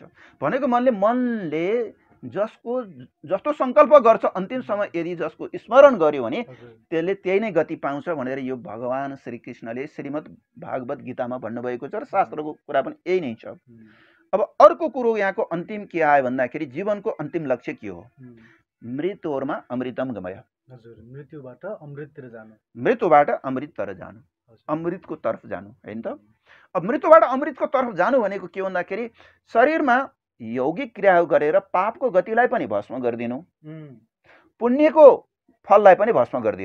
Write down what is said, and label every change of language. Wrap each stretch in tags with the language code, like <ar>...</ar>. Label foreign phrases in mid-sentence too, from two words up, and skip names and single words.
<ne>भनेको मनले जस्तो सङ्कल्प गर्छ अन्तिम समय यदि जसको स्मरण गर्यो भने त्यसले त्यही नै गति पाउँछ भनेर यो भगवान श्रीकृष्णले श्रीमद् भागवत गीतामा भन्नुभएको छ र शास्त्रको कुरा पनि यही नै छ। अब अर्को कुरो यहाँको अन्तिम के आयो भन्दाखेरि जीवनको अन्तिम लक्ष्य के हो?</ne> <sa>मृत्योर्मा अमृतम गमय।</sa> <ne>मृत्युबाट अमृततिर जानु, मृत्युबाट अमृततिर जानु, अमृतको तर्फ जानु, होइन त। अब मृत्युबाट अमृतको तर्फ जानु भनेको के भन्दाखेरि शरीरमा यौगिक क्रिया गरेर पापको गतिलाई पनि भस्म गरिदिनु, पुण्यको फललाई पनि भस्म गरिदिनु।</ne>